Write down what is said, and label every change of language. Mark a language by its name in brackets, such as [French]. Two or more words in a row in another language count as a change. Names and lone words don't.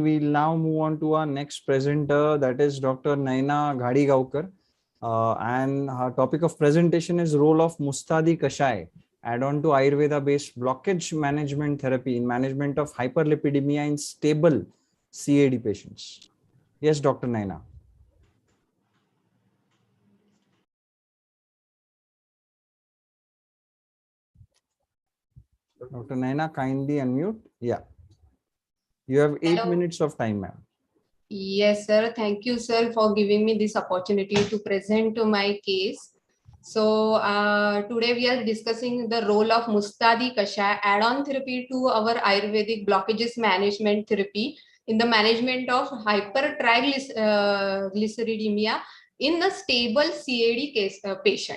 [English] We'll now move on to our next presenter, that is Dr. Naina Ghadigaonkar. And her topic of presentation is role of Mustadi Kashai, add-on to Ayurveda-based blockage management therapy in management of hyperlipidemia in stable CAD patients. Yes, Dr. Naina. Dr. Naina, kindly unmute. Yeah. You have 8 minutes of time, ma'am. Yes, sir. Thank you, sir, for giving me this opportunity to present my case. So today we are discussing the role of Mustadi Kashai add-on therapy to our Ayurvedic blockages management therapy in the management of hypertriglyceridemia in the stable CAD case patient.